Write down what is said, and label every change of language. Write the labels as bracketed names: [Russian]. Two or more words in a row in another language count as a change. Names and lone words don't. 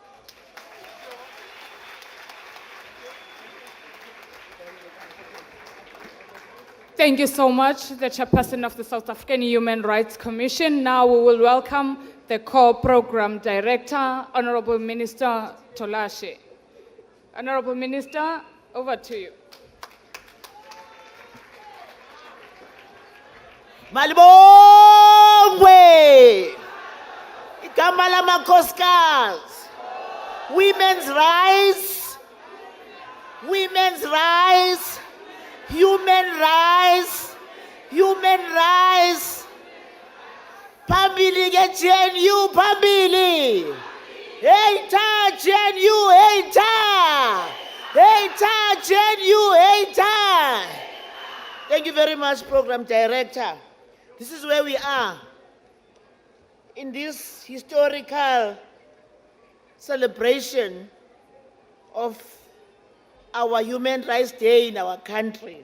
[English] Thank you so much, the Chairperson of the South African Human Rights Commission. Now we will welcome the Core Program Director, Honorable Minister Tolashe. Honorable Minister, over to you. [Zulu] Malibongwe! Igama lamakhosikazi. [English] Women's rights. Women's rights. Human rights. Human rights. [Zulu] Phambili ke GNU phambili. Hey ta GNU, hey ta. Hey ta GNU, hey ta. [English] Thank you very much, Program Director. This is where we are in this historical celebration of our Human Rights Day in our country.